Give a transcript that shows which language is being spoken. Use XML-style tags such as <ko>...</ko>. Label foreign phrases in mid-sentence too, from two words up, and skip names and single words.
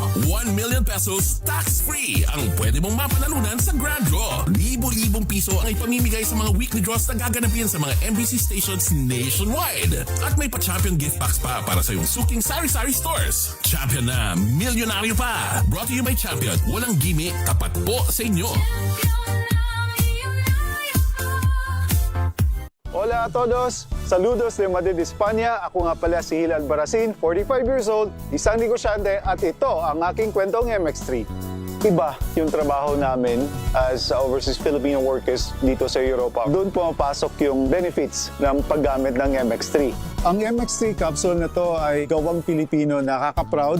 <en>1 million pesos tax-free</en> <tl>ang pwede mong mapanalunan sa Grand Draw. Libo-libong piso ang ipamimigay sa mga</tl> <en>weekly draws</en> <tl>na gaganapin sa mga</tl> <en>MBC stations nationwide.</en> <tl>At may pa-champion</tl> <en>gift packs</en> <tl>pa para sa iyong suking sari-sari stores. Champion na milyonaryo pa.</tl> <en>Brought to you by Champion.</en> <tl>Walang gimmick, tapat po sa inyo.</tl> <es>Hola a todos! Saludos de Madrid, España.</es> <tl>Ako nga pala si Hilal Baracin,</tl> <en>45 years old,</en> <tl>isang negosyante at ito ang aking kwentong MX3. Iba yung trabaho namin as</tl> <en>overseas Filipino workers</en> <tl>dito sa Europa. Doon pumapasok yung benefits ng paggamit ng MX3. Ang MX3 capsule na to ay gawang Pilipino, nakaka-proud.</tl>